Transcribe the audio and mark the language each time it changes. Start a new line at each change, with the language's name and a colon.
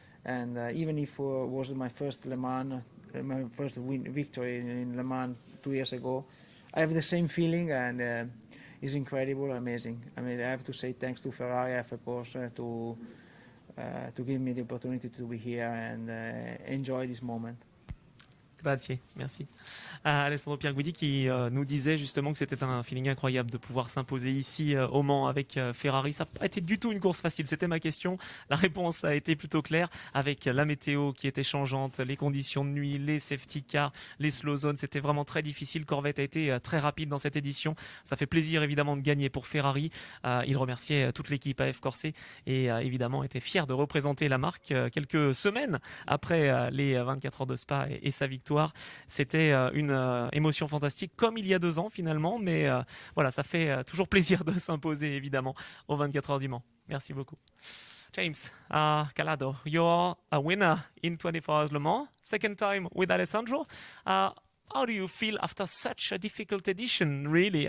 English: And even if it was my first Le Mans, my first victory in Le Mans 2 years ago, I have the same feeling, and it's incredible, amazing. I mean, I have to say thanks to Ferrari, FA Porsche, to give me the opportunity to be here and enjoy this moment.
Italian: Grazie,
French: merci. Alessandro Pierguidi qui nous disait justement que c'était un feeling incroyable de pouvoir s'imposer ici au Mans avec Ferrari. Ça n'a pas été du tout une course facile, c'était ma question. La réponse a été plutôt claire avec la météo qui était changeante, les conditions de nuit, les safety cars, les slow zones. C'était vraiment très difficile. Corvette a été très rapide dans cette édition. Ça fait plaisir évidemment de gagner pour Ferrari. Il remerciait toute l'équipe AF Corse et évidemment était fier de représenter la marque quelques semaines après les 24 heures de Spa et sa victoire. C'était une émotion fantastique comme il y a 2 ans finalement, mais voilà, ça fait toujours plaisir de s'imposer évidemment aux 24 heures du Mans. Merci beaucoup.
English: James Calado, you're a winner in 24 hours Le Mans, second time with Alessandro. How do you feel after such a difficult edition, really?